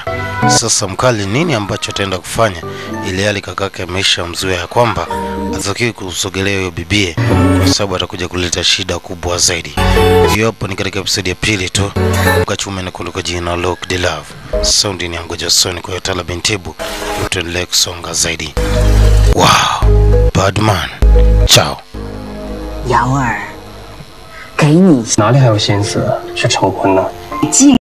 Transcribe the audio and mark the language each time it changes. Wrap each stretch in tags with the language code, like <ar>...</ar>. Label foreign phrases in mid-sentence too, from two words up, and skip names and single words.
<sw>Sasa mkali nini ambacho ataenda kufanya ili hali kakake ameshamzuia kwamba atakiwi kusogelea huyo bibie kwa sababu atakuja kuleta shida kubwa zaidi. Hiyo hapo ni katika episode ya pili tu. Mkachume na kuliko jina Lock the Love. Sound ni yangu Jasoni kwa Yotala Bintibu. Tuendelee kusonga zaidi. Wow, Badman. Ciao.</sw> <zh>瑶儿，给你哪里还有心思去成婚呢？</zh>